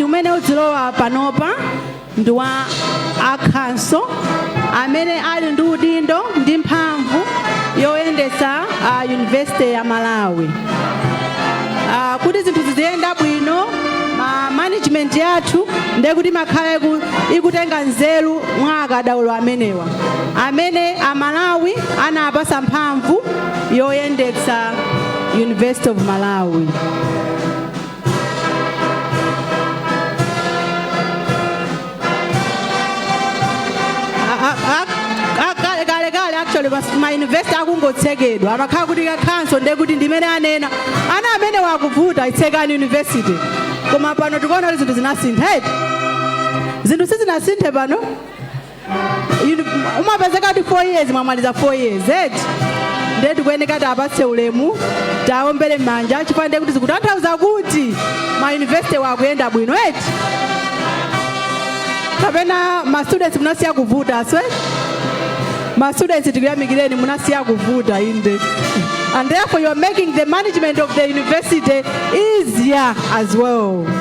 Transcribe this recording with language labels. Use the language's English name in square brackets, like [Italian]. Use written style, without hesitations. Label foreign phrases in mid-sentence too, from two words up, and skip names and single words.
[Nyanja] umene udzilowa panopa ndi wa akhanso amene ali ndi udindo ndi mphamvu yoyendetsa University ya Malawi. Kuti zinthu ziziyenda bwino, management yathu ndiye kuti makhala ikutenga nzeru mwa akadaulo amenewa amene a Malawi anapasa mphamvu yoyendetsa University of Malawi. Actually, [English] my university [Nyanja] akungotsekedwa amakhala kuti kakhanso ndiye kuti ndimene anena ana amene wakuvuta itsekani university, koma pano tikuona kuti zinthu zinasintha. Zinthu sizinasinthe pano. Umapezeka kuti 4 years mwamaliza 4 years. Ndiye tikuyeneka kuti apatse ulemu, taombere m'manja chifukwa ndiye kuti zikutanthauza kuti ma university wakuyenda bwino. Kapena ma students munasiya kuvuta aswe. [English] My students [Nyanja] tikuyamikireni munasiya kuvuta inde. [English] And therefore you are making the management of the university easier as well.